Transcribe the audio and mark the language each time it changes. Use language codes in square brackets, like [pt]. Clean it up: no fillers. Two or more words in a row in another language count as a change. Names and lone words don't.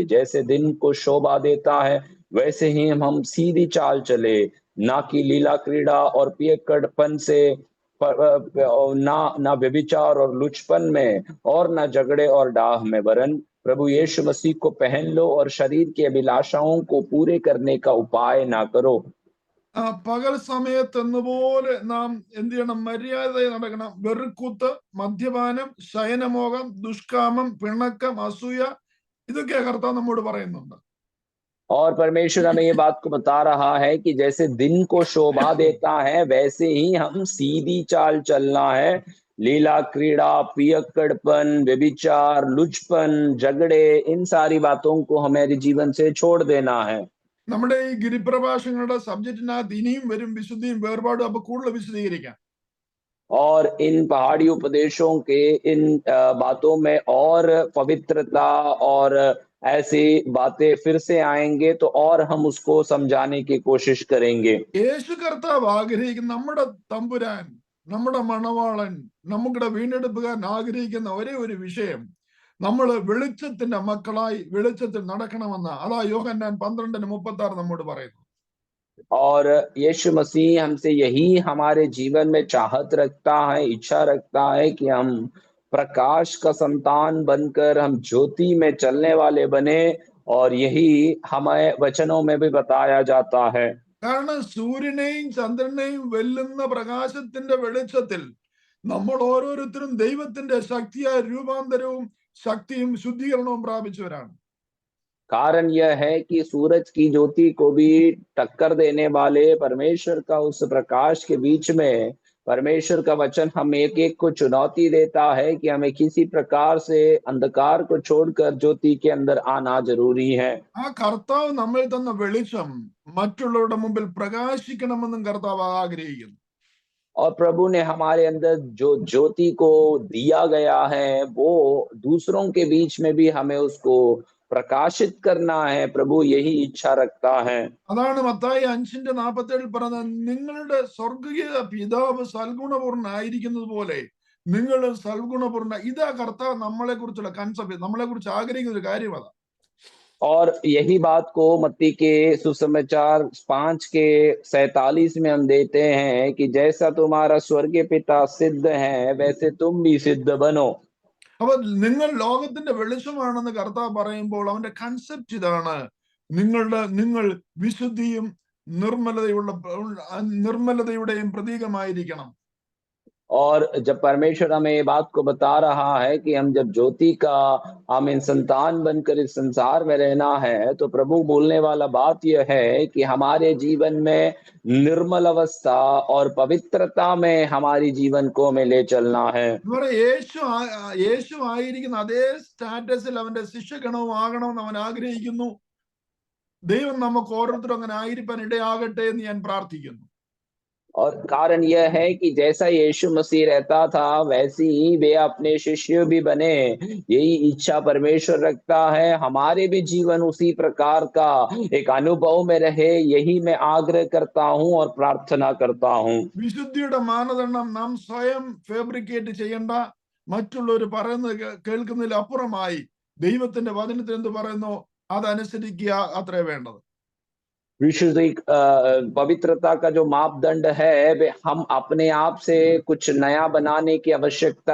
[hi] जैसे दिन को शोभा देता है वैसे ही हम सीधी चाल चले, ना कि लीला क्रीड़ा और पियक्कड़पन से, ना व्यभिचार और लुचपन में, और ना झगड़े और डाह में, वरन प्रभु यीशु मसीह को पहन लो और शरीर की अभिलाषाओं को पूरे करने का उपाय ना करो। [ml] പകൽ സമയത്ത് എന്നപോലെ നാം എന്ത് ചെയ്യണം? മര്യാദയായി നടക്കണം. വെറുക്കൂത്ത്, മദ്യപാനം, ശയനമോഹം, ദുഷ്കാമം, പിണക്കം, അസൂയ, ഇതൊക്കെ കർത്താവ് നമ്മോട് പറയുന്നുണ്ട്. [hi] और परमेश्वर हमें ये बात को बता रहा है कि जैसे दिन को शोभा देता है वैसे ही हम सीधी चाल चलना है। लीला क्रीड़ा, पियक्कड़पन, व्यभिचार, लुचपन, झगड़े, इन सारी बातों को हमारे जीवन से छोड़ देना है। [ml] നമ്മുടെ ഈ ഗിരിപ്രഭാഷങ്ങളുടെ സബ്ജക്റ്റിനകത്ത് ഇനിയും വരും വിശുദ്ധിയും വേർപാടും. അപ്പൊ കൂടുതൽ വിശദീകരിക്കാം. [hi] और इन पहाड़ी उपदेशों के इन बातों में और पवित्रता और ऐसी बातें फिर से आएंगे तो और हम उसको समझाने की कोशिश करेंगे। [ml] യേശു കർത്താവ് ആഗ്രഹിക്കുന്ന, നമ്മുടെ തമ്പുരാൻ, നമ്മുടെ മണവാളൻ, നമ്മുടെ വീണ്ടെടുപ്പുകാരൻ ആഗ്രഹിക്കുന്ന ഒരേ ഒരു വിഷയം, നമ്മൾ വെളിച്ചത്തിന്റെ മക്കളായി വെളിച്ചത്തിൽ നടക്കണമെന്ന. അതാ യോഹന്നാൻ 12:36 നമ്മോട് പറയുന്നു. [hi] और यीशु मसीह हमसे यही हमारे जीवन में चाहत रखता है, इच्छा रखता है कि हम प्रकाश का संतान बनकर हम ज्योति में चलने वाले बने, और यही हमें वचनों में भी बताया जाता है। [ml] കാരണം സൂര്യനെയും ചന്ദ്രനെയും വെല്ലുന്ന പ്രകാശത്തിന്റെ വെളിച്ചത്തിൽ നമ്മൾ ഓരോരുത്തരും ദൈവത്തിന്റെ ശക്തിയായ രൂപാന്തരവും ശക്തിയും ശുദ്ധീകരണവും പ്രാപിച്ചവരാണ്. [hi] कारण यह है कि सूरज की ज्योति को भी टक्कर देने वाले परमेश्वर का उस प्रकाश के बीच में परमेश्वर का वचन हम एक एक को चुनौती देता है कि हमें किसी प्रकार से अंधकार को छोड़कर ज्योति के अंदर आना जरूरी है। [ml] ആ കർത്താവ് നമ്മൾ തന്ന വെളിച്ചം മറ്റുള്ളവരുടെ മുമ്പിൽ പ്രകാശിക്കണമെന്നും കർത്താവ് ആഗ്രഹിക്കുന്നു. [hi] और प्रभु ने हमारे अंदर जो ज्योति को दिया गया है वो दूसरों के बीच में भी हमें उसको प्रकाशित करना है। प्रभु यही इच्छा रखता है। [ml] അതാണ് മത്തായി 5:47 പറഞ്ഞത്, നിങ്ങളുടെ സ്വർഗീയ പിതാവ് സൽഗുണപൂർണ്ണനായിരിക്കുന്നത് പോലെ നിങ്ങൾ സൽഗുണപൂർണ്ണ. ഇതാ കർത്താവ് നമ്മളെ കുറിച്ചുള്ള കൺസെപ്റ്റ്, നമ്മളെ കുറിച്ച് ആഗ്രഹിക്കുന്ന ഒരു കാര്യം അതാ. [hi] और यही बात को मत्ती के सुसमाचार 5 के 47 में हम देते हैं कि जैसा तुम्हारा स्वर्गीय पिता सिद्ध है वैसे तुम भी सिद्ध बनो। [ml] അപ്പൊ നിങ്ങൾ ലോകത്തിന്റെ വെളിച്ചമാണെന്ന് കർത്താവ് പറയുമ്പോൾ അവന്റെ കൺസെപ്റ്റ് ഇതാണ്, നിങ്ങൾ വിശുദ്ധിയും നിർമ്മലതയുടെയും പ്രതീകമായിരിക്കണം. [hi] और जब परमेश्वर हमें ये बात को बता रहा है कि हम जब ज्योति का आमीन संतान बनकर इस संसार में रहना है, तो प्रभु बोलने वाला बात यह है कि हमारे जीवन में निर्मल अवस्था और पवित्रता में हमारी जीवन को हमें ले चलना है। [ml] ഇവിടെ യേശു ആയിരിക്കുന്ന അതേ സ്റ്റാറ്റസിൽ അവന്റെ ശിഷ്യഗണവും ആകണമെന്ന് അവൻ ആഗ്രഹിക്കുന്നു. ദൈവം നമുക്ക് ഓരോരുത്തരും അങ്ങനെ ആയിരിക്കാൻ ഇടയാകട്ടെ എന്ന് ഞാൻ പ്രാർത്ഥിക്കുന്നു. [hi] और कारण यह है कि जैसा यीशु मसीह रहता था वैसे ही वे अपने शिष्य भी बने। यही इच्छा परमेश्वर रखता है, हमारे भी जीवन उसी प्रकार का एक अनुभव में रहे, यही मैं आग्रह करता हूं और प्रार्थना करता हूं। [ml] വിശുദ്ധിയുടെ മാനദണ്ഡം നാം സ്വയം ഫാബ്രിക്കേറ്റ് ചെയ്യേണ്ട, മറ്റുള്ളവർ പറയുന്നത് കേൾക്കുന്നതിൽ അപ്പുറമായി ദൈവത്തിന്റെ വചനത്തിൽ എന്ത് പറയുന്നു അതനുസരിക്കുക അത്രേ വേണ്ടത്. [hi] विशुद्धि पवित्रता का जो मापदंड है वे हम अपने आप से कुछ नया बनाने की आवश्यकता